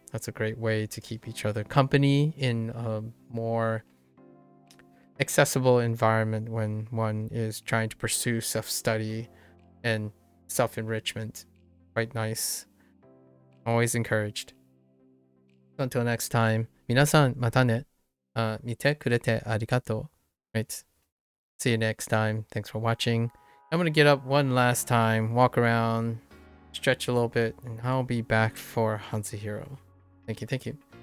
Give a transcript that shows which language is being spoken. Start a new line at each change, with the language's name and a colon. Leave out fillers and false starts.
English: That's a great way to keep each other company in a more accessible environment when one is trying to pursue self-study and self-enrichment. Quite nice. Always encouraged. Until next time,
Japanese: 皆さんまたね。見てくれてありがとう。
English: Right. See you next time. Thanks for watching. I'm gonna get up one last time, walk around, stretch a little bit, and I'll be back for Hanzahiro. Thank you.